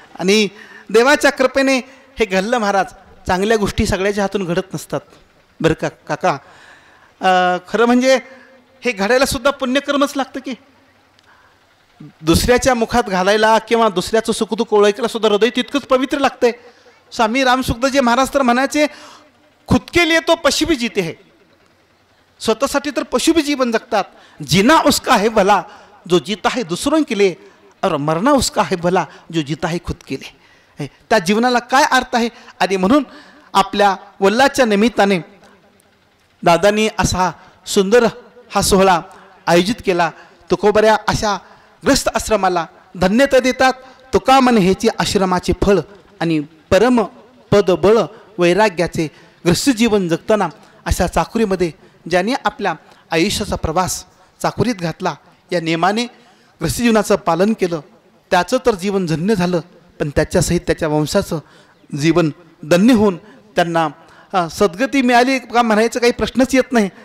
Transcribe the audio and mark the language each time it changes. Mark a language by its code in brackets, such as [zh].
[mr] आणि देवाच्या कृपेने हे घडलं महाराज. चांगल्या गोष्टी सगळ्याच्या हातून घडत नसतात बरं का काका. खरं म्हणजे हे घडायलासुद्धा पुण्यकर्मच लागतं की. दुसऱ्याच्या मुखात घालायला किंवा दुसऱ्याचं सुखदुःख ओळखायला सुद्धा हृदय तितकंच पवित्र लागतंय. [hi] स्वामी रामसुखदासजी महाराज [mr] तर म्हणायचे, [hi] खुद के लिए तो पशु भी जीते है. [mr] स्वतःसाठी तर पशु भी जीवन जगतात. [hi] जीना उसका है भला जो जीता है दूसरों के लिए, और मरना उसका है भला जो जीता है खुद के लिए. [mr] त्या जीवनाला काय अर्थ आहे. आणि म्हणून आपल्या वल्लाच्या निमित्ताने दादांनी असा सुंदर हा सोहळा आयोजित केला. तुकोबऱ्या अशा ग्रस्त आश्रमाला धन्यता देतात. तुका मन हेची आश्रमाचे फळ आणि परम पद बळ वैराग्याचे ग्रस्त जीवन जगताना अशा चाकुरीमध्ये ज्याने आपल्या आयुष्याचा प्रवास चाकुरीत घातला, या नियमाने ग्रस्त जीवनाचं पालन केलं, त्याचं तर जीवन धन्य झालं, पण त्याच्यासहित त्याच्या वंशाचं जीवन धन्य होऊन त्यांना सद्गती मिळाली का म्हणायचं काही प्रश्नच येत नाही.